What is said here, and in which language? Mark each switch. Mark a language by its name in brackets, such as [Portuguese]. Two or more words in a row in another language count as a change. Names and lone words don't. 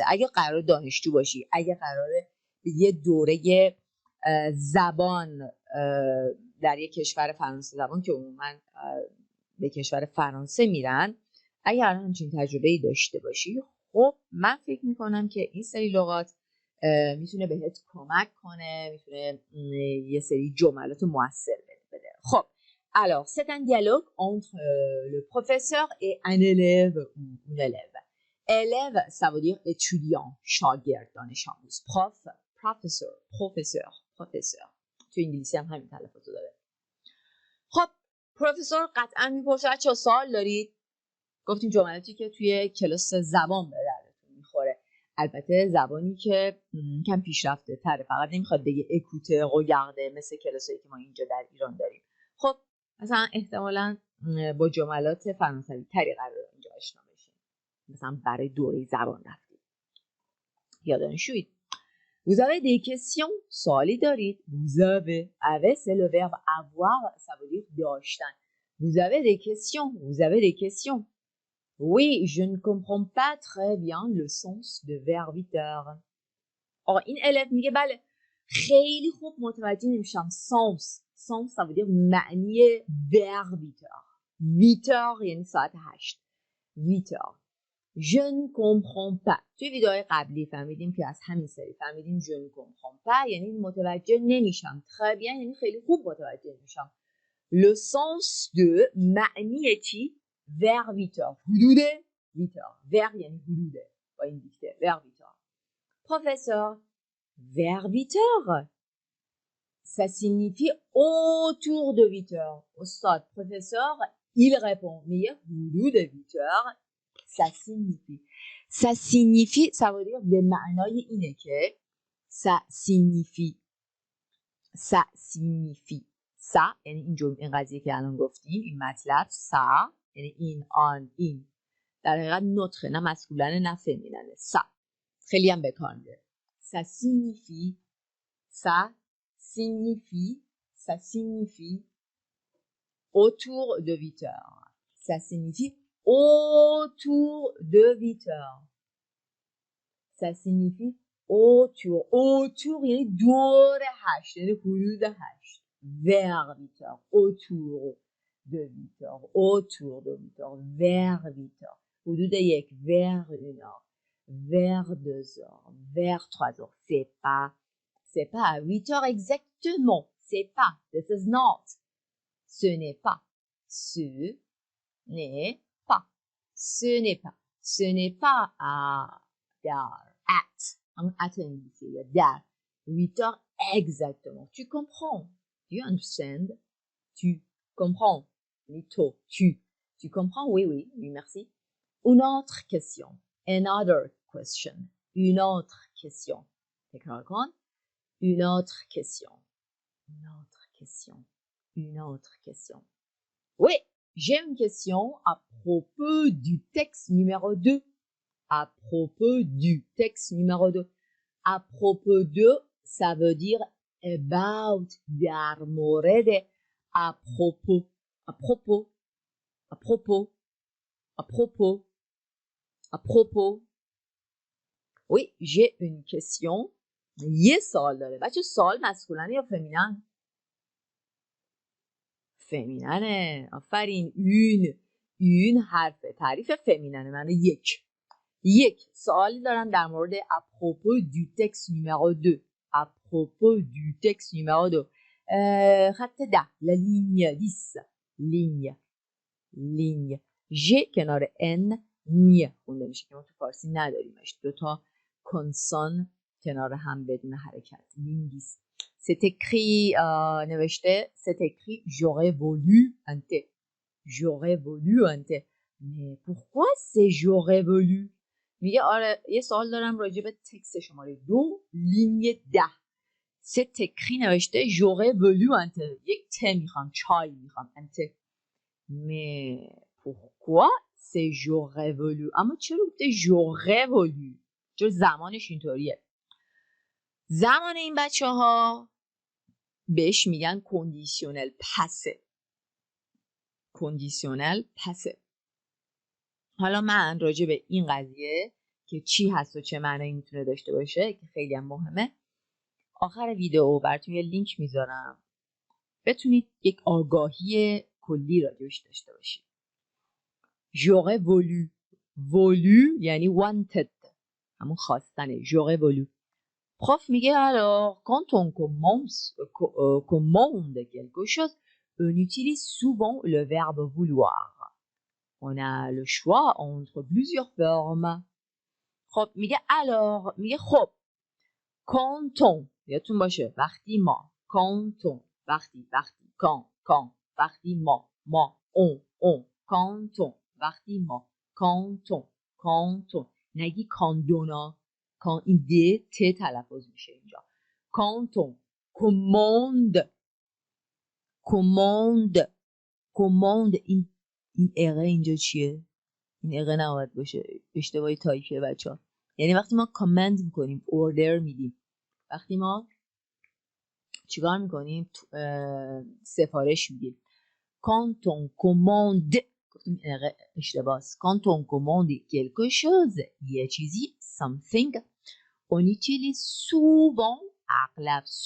[Persian] اگه قرار دانشجو باشی، اگه قراره یه دوره زبان در یک کشور فرانسه زبان که عموما به کشور فرانسه میرن، اگر همچین تجربه‌ای داشته باشی، خب من فکر میکنم که این سری لغات میتونه بهت کمک کنه، میتونه یه سری جملات موثر بده. [French] خب alors c'est un dialogue entre le professeur et un élève ou une élève. Élève, ça veut dire étudiant, [Persian] شاگرد، دانش آموز. professeur تو انگلیسی هم همین تلفظ داره. خب پروفسور قطعا میپرسه چه سوال دارید؟ گفتیم جملاتی که توی کلاس زبان به دردتون میخوره، البته زبانی که کم پیشرفته تره، فقط نمیخواد بگه اکوته قوگرده مثل کلاسایی که ما اینجا در ایران داریم. خب مثلا احتمالاً با جملات فرانسوی تری قرار اینجا آشنا بشیم، مثلا برای دوره زبان رفتید یا دانشجویید. [French] Vous avez des questions؟ [Persian] سوالی دارید؟ [French] Vous avez c'est le verbe avoir, ça veut dire داشتن. Vous avez des questions؟ Vous avez des questions؟ Oui, je ne comprends pas très bien le sens de verbiteur. [Persian] این الف میگه بله خیلی خوب متوجه نمیشم. [French] sens ça veut dire معنی verbiteur. [Persian] 8h یعنی ساعت 8. 8h. [French] Je ne comprends pas. [Persian] توی ویدیوهای قبلی فهمیدیم که از همین سری فهمیدیم [French] je ne comprends pas [Persian] یعنی متوجه نمیشم. [French] très bien [Persian] یعنی خیلی خوب متوجه نمیشم. [French] Le sens de [Persian] معنی چی؟ verbiteur. حدود 8h. ver یعنی حدوده با این دیکته. [French] verbiteur. Professeur, verbiteur, ça signifie autour de 8h. Ustad, professeur, il répond, mais حدود 8h, ça signifie. Ça signifie, ça veut dire [Persian] به معنای اینه که [French] ça signifie. Ça signifie. [Persian] ça یعنی این قضیه که الان گفتیم، این مطلب ça یعنی این آن این در حقیقت نطقه، نه مسکولانه نه فمیننه. ça خیلی هم بکار میره. [French] ça signifie, ça signifie, ça signifie autour de 8h. Ça signifie autour de 8h. Ça signifie autour [Persian] یعنی دور 8 یعنی حدود 8. [French] vers 8h. autour de 8h. autour de 8h. vers 8h. حدود 1 vers 1h. vers 2h. vers 3h. C'est pas à 8h exactement. C'est pas. [English] This is not. [French] Ce n'est pas. Ce n'est pas. Ce n'est pas. Ce n'est pas à در. At. [Persian] همون at انگلیسی یا در. [French] 8h exactement. Tu comprends. [English] Do you understand? [French] Tu comprends. Tu comprends? Oui, oui. Oui, merci. Une autre question. [English] Another question. [French] Une autre question. [Persian] تکرار کن. [French] Une autre question. Une autre question. Une autre question. Oui, j'ai une question à propos du texte numéro 2. À propos du texte numéro 2. À propos de, ça veut dire about [Persian] در مورد [French] apropos apropos apropos apropos apropos oui j'ai une question [Persian] یه سوال داره بچه سوال مسکولن یا فمینن فمیننه آفرین اون حرف تعریف فمیننه معنی یک سوالی دارم در مورد apropos [French] du texte numéro 2 apropos du texte numéro 2 خط 10 la ligne 10 ligne [Persian] ژ کنار n نی خونده میشه که ما تو فارسی نداریمش دوتا کنسان کنار هم بدون حرکت [French] ligne 10 c'est écrit نوشته c'est écrit j'aurais voulu un thé mais pourquoi c'est j'aurais voulu [Persian] میگه آره یه سوال دارم راجع به تکست شماره 2 لینی 10 [French] c'est écrit [Persian] نوشته [French] j'aurais voulu un thé [Persian] یک ته میخوام چای میخوام [French] un thé mais pourquoi c'est j'aurais voulu [Persian] اما چرا گفته [French] j'aurais voulu [Persian] چرا زمانش اینطوریه زمان این بچه ها بهش میگن کندیشنل پسه حالا من راجع به این قضیه که چی هست و چه معنی میتونه داشته باشه که خیلی هم مهمه آخر ویدیو براتون یه لینک میذارم بتونید یک آگاهی کلی راجعش داشته باشید [French] j'aurais voulu [Persian] یعنی wanted همون خواستنه [French] j'aurais voulu prof میگه alors quand on commande quelque chose on utilise souvent le verbe vouloir on a le choix entre plusieurs formes [Persian] خب میگه alors میگه خب [French] quand on [Persian] یادتون باشه وقتی ما [French] quand on [Persian] وقتی quand وقتی ما [French] on quand on [Persian] وقتی ما [French] quand on [Persian] نگی کاندونا کان این د ت تلفظ میشه اینجا [French] quand on [Persian] commande این اقه اینجا چیه این اقه نباید باشه اشتباهی تایپیه بچه‌ها یعنی وقتی ما کامند میکنیم اوردر میدیم وقتی ما چیکار میکنیم سفارش میدیم [French] quand on commande [Persian] گفتیم اشتباهه [French] quand on commande quelque chose [Persian] یه چیزی something [French] on utilise souvent [Persian] اغلب